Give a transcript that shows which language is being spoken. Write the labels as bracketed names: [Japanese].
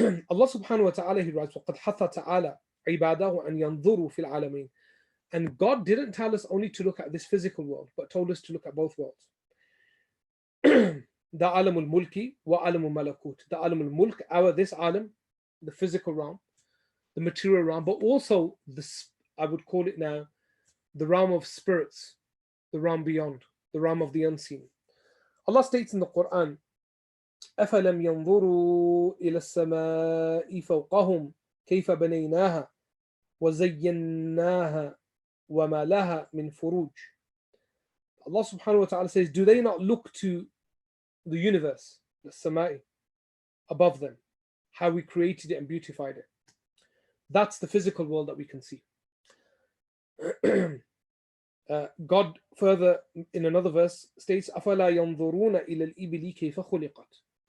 [Arabic] Allah subhanahu wa ta'ala, [English] he writes, [Arabic] وَقَدْ حَثَّ تَعَالَى عِبَادَهُ أَنْ يَنْظُرُوا فِي الْعَالَمِينَ. [English] And God didn't tell us only to look at this physical world, but told us to look at both worlds. The alam al-mulki wa alam al-malakut. The alam al-mulk, this alam, the physical realm, the material realm, but also this, I would call it now, the realm of spirits, the realm beyond, the realm of the unseen. Allah states in the Quran, [Arabic] أَفَلَمْ يَنْظُرُوا إِلَى السَّمَاءِ فَوْقَهُمْ كَيْفَ بَنَيْنَاهَا وَزَيَّنَّاهَا وَمَا لَهَا مِنْ فُرُوجٍ. [English] Allah subhanahu wa ta'ala says, do they not look to the universe, the samai, above them, how we created it and beautified it? That's the physical world that we can see. God further in another verse states, [Arabic] أَفَلَا يَنْظُرُونَ إِلَى الْإِبِلِ كَيْفَ خُلِقَتْ.